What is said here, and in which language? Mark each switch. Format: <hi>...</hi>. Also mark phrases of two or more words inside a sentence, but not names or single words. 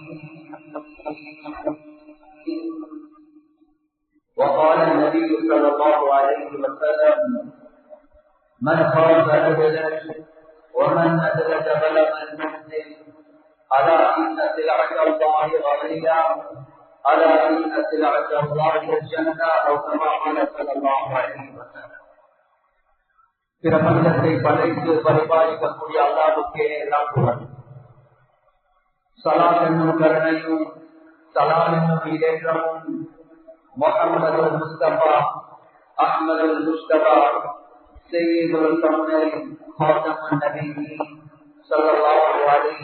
<ar>وقال النبي صلى الله عليه وسلم من خاف أدلج ومن أدلج بلغ المنزل ألا إن سلعة الله غالية ألا إن سلعة الله الجنة أو كما قال صلى الله عليه وسلم.</ar> <ta>பிரபஞ்சத்தை படைத்து பரிபாலிக்கக்கூடிய அல்லாஹ்வுக்கே எல்லாம் புகழ். ஸலாத் என்னும் கருணையும் சலாம் என்னும் ஈடேற்றமும் முஹம்மது முஸ்தபா அஹ்மது முஸ்தபா</ta> <ar>سيد الكونين خاتم النبيين صلى الله عليه</ar>